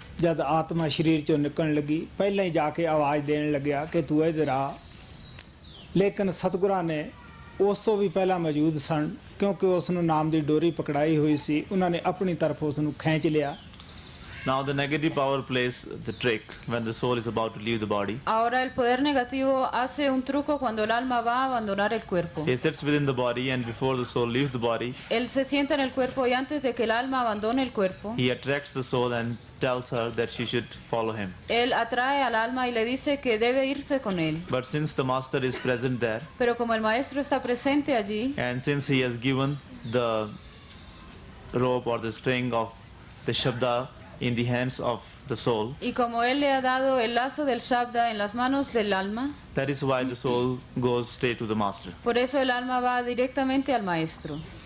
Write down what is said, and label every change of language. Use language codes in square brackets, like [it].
[pa] ਜਦ ਆਤਮਾ ਸਰੀਰ ਚੋਂ ਨਿਕਲਣ ਲੱਗੀ, ਪਹਿਲਾਂ ਹੀ ਜਾ ਕੇ ਆਵਾਜ਼ ਦੇਣ ਲੱਗਿਆ ਕਿ ਤੂੰ ਇੱਧਰ ਆ। ਲੇਕਿਨ ਸਤਿਗੁਰਾਂ ਨੇ ਉਸ ਤੋਂ ਵੀ ਪਹਿਲਾਂ ਮੌਜੂਦ ਸਨ, ਕਿਉਂਕਿ ਉਸ ਨੂੰ ਨਾਮ ਦੀ ਡੋਰੀ ਪਕੜਾਈ ਹੋਈ ਸੀ। ਉਹਨਾਂ ਨੇ ਆਪਣੀ ਤਰਫ ਉਸ ਨੂੰ ਖਿੱਚ ਲਿਆ। [en] Now the negative power plays the trick when the soul is about to leave the body. [es] Ahora el poder negativo hace un truco cuando el alma va a abandonar el cuerpo. [en] He sits within the body and before the soul leaves the body, [es] Él se sienta en el cuerpo y antes de que el alma abandone el cuerpo, [en] he attracts the soul and tells her that she should follow him. [es] Él atrae al alma y le dice que debe irse con él. [en] But since the master is present there [es] Pero como el maestro está presente allí, [en] and since he has given the rope or the string of the Shabda in the hands of the soul, [es] y como él le ha dado el lazo del Shabda en las manos del alma, [en] that is why the soul goes straight to the master. [es] por eso el alma va directamente al maestro.